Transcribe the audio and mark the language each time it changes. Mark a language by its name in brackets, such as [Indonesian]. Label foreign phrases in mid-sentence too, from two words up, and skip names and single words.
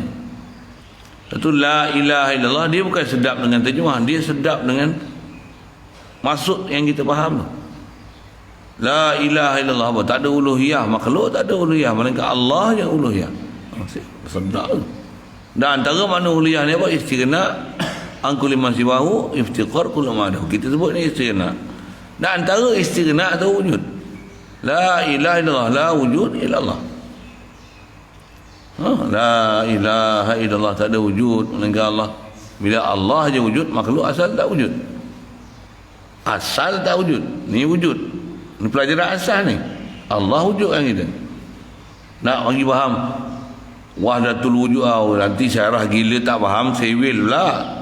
[Malay] Satu [Arabic] لا إله إلا الله, [Malay] dia bukan sedap dengan terjemah, dia sedap dengan maksud yang kita faham tu. [Arabic] لا إله إلا الله [Malay] apa? Tak ada uluhiyah makhluk, tak ada uluhiyah, melainkan Allah yang uluhiyah. Sedap tu. Dan antara makna uluhiyah ni apa? [Arabic] استغناء عن كل من سواه افتقار كل ما عداه. [Malay] Kita sebut ni istighna. Dan antara istighna atau wujud. [Arabic] لا إله إلا الله، لا وجود إلا الله. لا إله إلا الله, [Malay] tak ada wujud melainkan Allah. Bila Allah je wujud, makhluk asal tak wujud. Asal tak wujud. Ni wujud. Ni pelajaran asal ni. Allah wujud kan kita. Nak bagi faham [Arabic] وحدة الوجود, [Malay] nanti syarah gila tak faham, sewil pula.